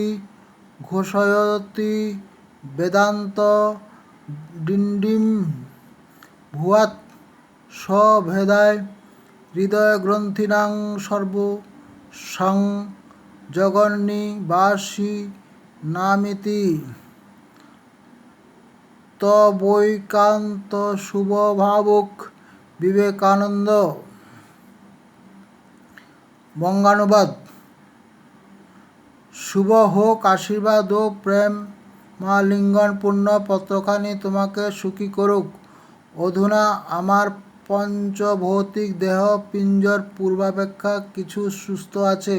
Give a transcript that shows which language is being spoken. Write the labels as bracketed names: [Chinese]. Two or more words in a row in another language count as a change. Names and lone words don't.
[Sanskrit] ঘোষয়তি বেদান্ত ডিণ্ডিম ভুয়াৎ স্বভেদায় হৃদয়গ্রন্থিনাং সর্বসাং জগন্নিবাসী নামিতি তবৈকান্ত শুভভাবুক বিবেকানন্দ। [Bangla] বঙ্গানুবাদ। শুভ হোক আশীর্বাদ ও প্রেম, মা লিঙ্গন পূর্ণ পত্রখানি তোমাকে সুখী করুক। অধুনা আমার পঞ্চভৌতিক দেহ পিঞ্জর পূর্বাপেক্ষা কিছু সুস্থ আছে।